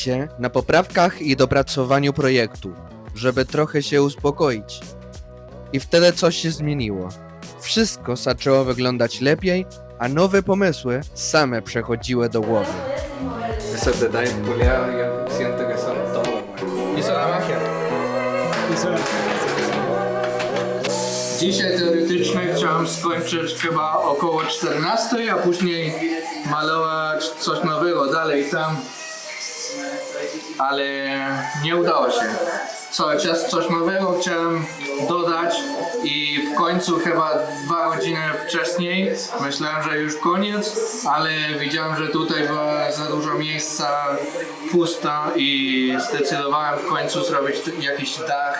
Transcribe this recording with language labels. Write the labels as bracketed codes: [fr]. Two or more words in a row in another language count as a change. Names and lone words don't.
[pl] się na poprawkach i dopracowaniu projektu, żeby trochę się uspokoić. I wtedy coś się zmieniło. Wszystko zaczęło wyglądać lepiej, a nowe pomysły same przechodziły do głowy. [es] Eso te da impuleado, yo siento que son todo, güey. Hizo la magia. [pl] Dzisiaj teoretycznie chciałem skończyć chyba około 14, a później malować coś nowego dalej tam, ale nie udało się. Cały czas coś nowego chciałem dodać i w końcu chyba 2 godziny wcześniej myślałem, że już koniec, ale widziałem, że tutaj było za dużo miejsca pusto i zdecydowałem w końcu zrobić jakiś dach.